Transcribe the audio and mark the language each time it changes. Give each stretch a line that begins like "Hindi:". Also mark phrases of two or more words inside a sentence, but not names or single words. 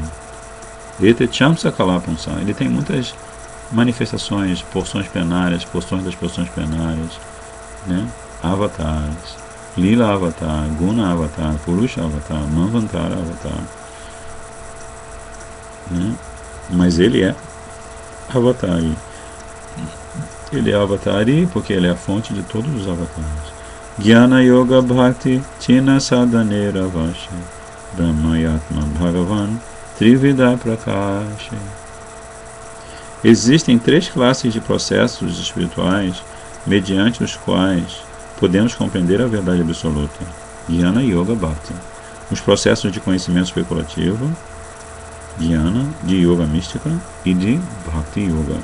Sanskrit: एते चम्स कलापन्स,
Portuguese: ele tem muitas manifestações, porções plenárias, porções das porções plenárias, avatares,
Sanskrit: लीला अवतार, गुण अवतार, पुरुष अवतार, मन्वन्तर अवतार.
Portuguese: Mas ele é Avatari. Ele é Avatari porque ele é a fonte de todos os avatares.
Bangla: জ্ঞান যোগ ভক্তি চিন সাধনের বশে ব্রহ্মআত্মা ভগবান ত্রিবিদ প্রকাশে.
Portuguese: Existem 3 classes de processos espirituais mediante os quais podemos compreender a verdade absoluta.
Bangla: জ্ঞান যোগ ভক্তি.
Portuguese: Os processos de conhecimento especulativo, Jnana, de Yoga mística e de
Sanskrit: भक्ति योग.